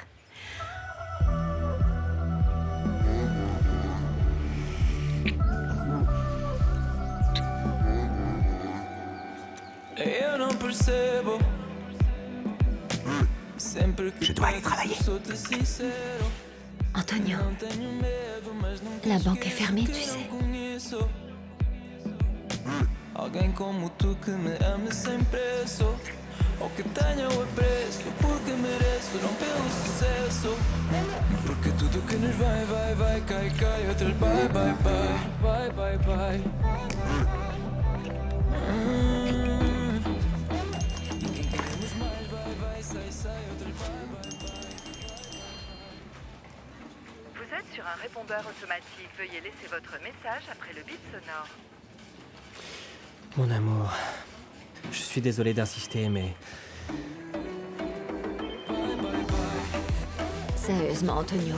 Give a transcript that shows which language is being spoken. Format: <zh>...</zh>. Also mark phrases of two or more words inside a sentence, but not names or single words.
<fr>Je dois aller travailler. Antonio, la banque est fermée, tu sais.</fr> <pt>Alguém como tu que me ame sem preço, ou que tenha o apreço, porque mereço, não pelo sucesso. Porque tudo que nos vai, vai, vai, cai, cai, outras</pt> <en>bye, bye, bye, bye, bye, bye.</en> <pt>E quem queremos mais, vai, vai, sai, sai, outras</pt> <en>bye, bye, bye.</en> <fr>Vous êtes sur un répondeur automatique. Veuillez laisser votre message après le bip sonore. Mon amour, je suis désolé d'insister, mais... Sérieusement, Antonio.</fr>